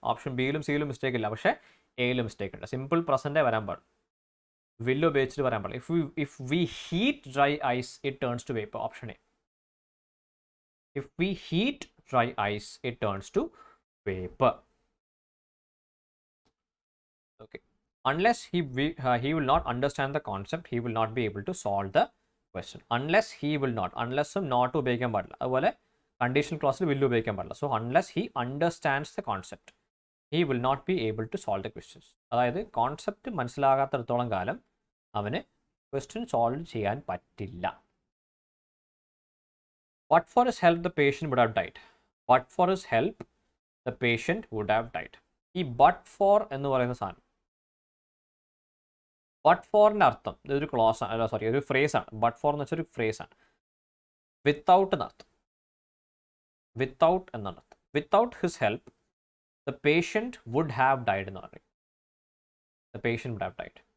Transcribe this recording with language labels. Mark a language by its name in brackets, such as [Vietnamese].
[Malayalam] Option ബിയിലും സിയിലും mistake ഇല്ല, പക്ഷേ എയിലും mistake ഉണ്ട്. സിമ്പിൾ പ്രസന്റേ വരാൻ പാടും, വില്ല് ഉപയോഗിച്ചിട്ട് വരാൻ പാടില്ല. [English] If we heat dry ice, it turns to vapour. Option A. If we heat dry ice, it turns to vapour. Okay. Unless he will not understand the concept, he will not be able to solve the question. Unless he will not, unless not [Malayalam] ഉപയോഗിക്കാൻ പാടില്ല. അതുപോലെ conditional ക്ലോസിൽ will ഉപയോഗിക്കാൻ പാടില്ല. [English] So unless he understands the concept, he will not be able to solve the questions. [Malayalam] അതായത് concept മനസ്സിലാകാത്തിടത്തോളം കാലം അവന് question solve ചെയ്യാൻ പറ്റില്ല. [English] But for his help, the patient would have died. But for his help, the patient would have died. [Malayalam] ഈ but for എന്ന് പറയുന്ന സാധനം, but ഫോറിൻ്റെ അർത്ഥം ഇതൊരു ക്ലോസ് ആണ്, സോറി, ഒരു ഫ്രേസ് ആണ്. ബട്ട് ഫോർ എന്ന് വെച്ചാൽ ഒരു ഫ്രേസ് ആണ്. വിത്തൗട്ട് എന്നർത്ഥം. വിത്തൗട്ട് എന്നാണ് അർത്ഥം. [English] without his help the patient would have died [Malayalam] എന്ന് പറയും. [English] The patient would have died.